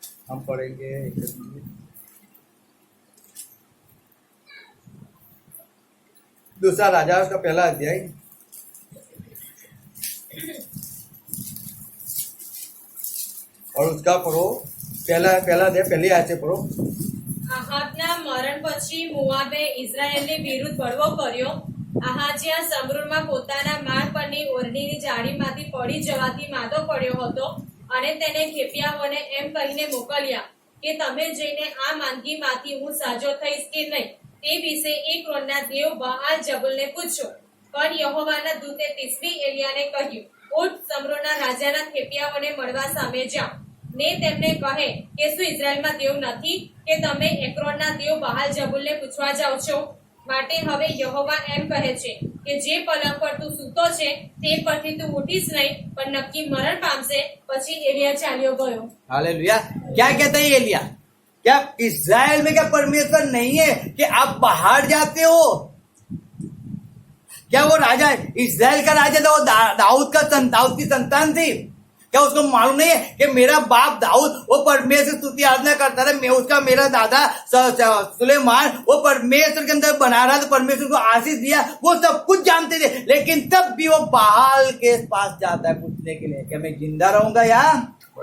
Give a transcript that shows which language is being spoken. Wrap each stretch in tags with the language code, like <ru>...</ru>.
<hi>हम पढ़ेंगे दूसरा राजा उसका पहला अध्याय और उसका पढ़ो पहला अध्याय पहली आयत से पढ़ो।</hi> <gu>આહાબના મરણ પછી મોઆબે ઇઝરાયેલની વિરુદ્ધ બળવો કર્યો। આહાજિયા સમરૂરમાં પોતાના માળ પરની ઓરડીની જાળીમાંથી પડી જવાથી માદો પડ્યો હતો અને તેને ખેપિયાઓને એમ કહીને મોકલ્યા કે તમે જઈને આ માંદગીમાંથી હું સાજો થઈશ કે નહીં તે વિશે એક્રોનના દેવ બહાલ જબુલને પૂછો। પણ યહોવાના દૂતે તિસ્બી એલિયાને કહ્યું, ઉઠ, સમરૂના રાજાના ખેપિયાઓને મળવા સામે જા ને તેમને કહે કે શું ઇઝરાયલમાં દેવ નથી કે તમે એક્રોનના દેવ બહાલ જબુલને પૂછવા જાઓ છો? માટે હવે યહોવા એમ કહે છે કે જે પલંગ પર તું સૂતો છે તે પરથી તું ઉઠીશ નહીં, પણ નક્કી મરણ પામશે। પછી એલિયા ચાલ્યો ગયો।</gu> <hi>हालेलुया। क्या कहता है एलिया? क्या इस्राएल में क्या परमेश्वर नहीं है कि आप बाहर जाते हो? क्या वो राजा इस्राएल का राजा था, वो दाऊद की संतान थी? क्या उसको मालूम नहीं है कि मेरा बाप दाऊद वो परमेश्वर स्तुति आराधना करता था, मैं उसका मेरा दादा सुलेमान वो परमेश्वर के अंदर बना रहा था, परमेश्वर को आशीष दिया, वो सब कुछ जानते थे, लेकिन तब भी वो बाल के पास जाता है पूछने के लिए क्या मैं जिंदा रहूंगा यहाँ?</hi>